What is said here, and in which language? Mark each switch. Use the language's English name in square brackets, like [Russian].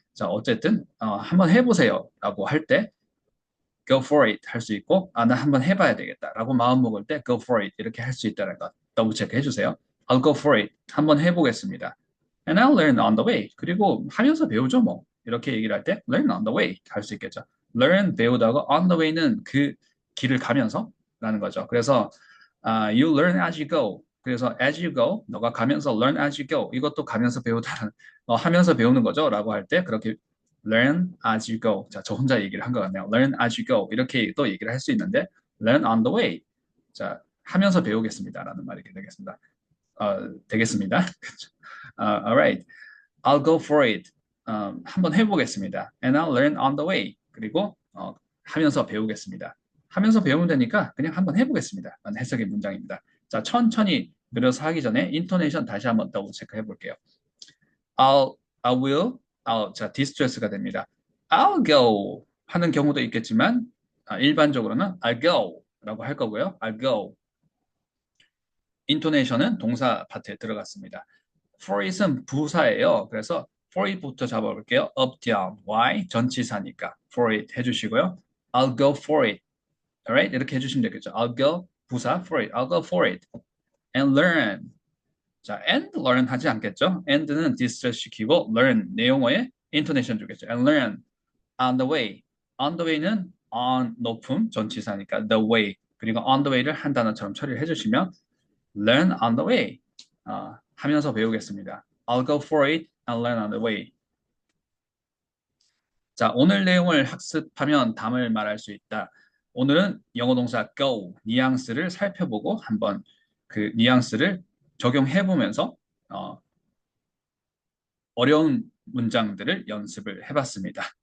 [Korean] 자, 어쨌든 한번 해보세요 라고 할 때 [English] go for it [Korean] 할 수 있고 나 한번 해봐야 되겠다 라고 마음 먹을 때 go for it 이렇게 할 수 있다는 것 더블 체크 해주세요. [English] I'll go for it. [Korean] 한번 해보겠습니다. [English] And I'll learn on the way. [Korean] 그리고 하면서 배우죠 뭐. 이렇게 얘기를 할 때 [English] learn on the way [Korean] 할 수 있겠죠. learn 배우다가 on the way는 그 길을 가면서 라는 거죠. [English] 그래서 you learn as you go. 그래서 as you go, [Korean] 너가 가면서 [English] learn as you go. [Korean] 이것도 가면서 배우다는 하면서 배우는 거죠. 라고 할 때 그렇게 [English] learn as you go. [Korean] 자, 저 혼자 얘기를 한 것 같네요. [English] learn as you go. [Korean] 이렇게 또 얘기를 할 수 있는데 learn on the way. 자, 하면서 배우겠습니다. 라는 말이 되겠습니다. 되겠습니다. [English] alright. I'll go for it. [Korean] 한번 해보겠습니다. [English] And I'll learn on the way. [Korean] 그리고 하면서 배우겠습니다. 하면서 배우면 되니까 그냥 한번 해보겠습니다. 라는 해석의 문장입니다. 자, 천천히 늘어서 하기 전에 인토네이션 다시 한번 더블 체크해 볼게요. I will, 자, 디스트레스가 됩니다. I'll go 하는 경우도 있겠지만 일반적으로는 I'll go 라고 할 거고요. [English] I'll go. [Korean] 인토네이션은 동사 파트에 들어갔습니다. for it은 부사예요. 그래서 for it부터 잡아볼게요. up, down, why 전치사니까 for it 해주시고요. [English] I'll go for it. Alright? [Korean] 이렇게 해주시면 되겠죠. [English] I'll go 부사 for it. I'll go for it. And learn. [Korean] 자, and learn 하지 않겠죠? and는 distress 시키고 learn 내용어에 intonation 주겠죠. [English] And learn on the way. [Korean] on the way는 on 높음 전치사니까 the way. 그리고 on the way를 한 단어처럼 처리를 해주시면 [English] learn on the way. [Korean] 하면서 배우겠습니다. [English] I'll go for it and learn on the way. [Korean] 자, 오늘 내용을 학습하면 답을 말할 수 있다. 오늘은 영어 동사 go, 뉘앙스를 살펴보고 한번 그 뉘앙스를 적용해 보면서 어려운 문장들을 연습을 해봤습니다.